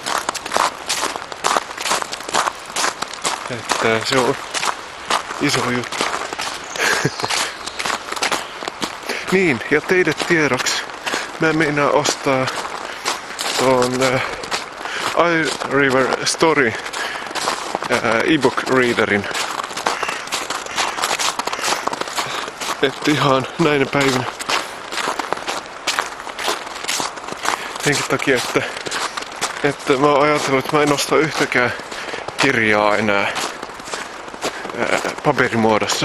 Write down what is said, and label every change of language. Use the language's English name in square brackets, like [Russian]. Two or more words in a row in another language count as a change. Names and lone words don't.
[Finnish] Että se on iso juttu. Niin, ja teille tiedoksi mä meinaan ostaa ton iRiver Story [English] e-book readerin. [Finnish] Että ihan näinä päivinä. Senkin takia, että mä oon ajatellut, että mä en osta yhtäkään kirjaa enää paperimuodossa.